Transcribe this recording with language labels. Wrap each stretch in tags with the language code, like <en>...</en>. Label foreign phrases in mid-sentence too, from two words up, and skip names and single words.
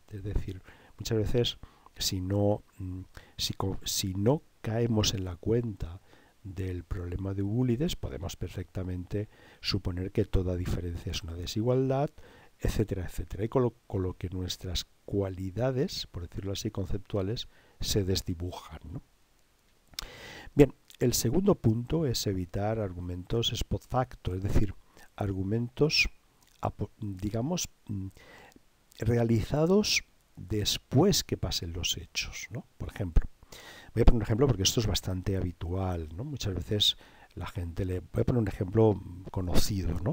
<es>Es decir, muchas veces si no caemos en la cuenta del problema de Euclides, podemos perfectamente suponer que toda diferencia es una desigualdad, etcétera, etcétera. Y con lo que nuestras cualidades, por decirlo así, conceptuales, se desdibujan, ¿no? Bien, el segundo punto es evitar argumentos</es> <la>ex post facto,</la> <es>es decir, argumentos, digamos, realizados después que pasen los hechos, ¿no? Por ejemplo, voy a poner un ejemplo porque esto es bastante habitual, ¿no? Muchas veces la gente voy a poner un ejemplo conocido, ¿no?</es>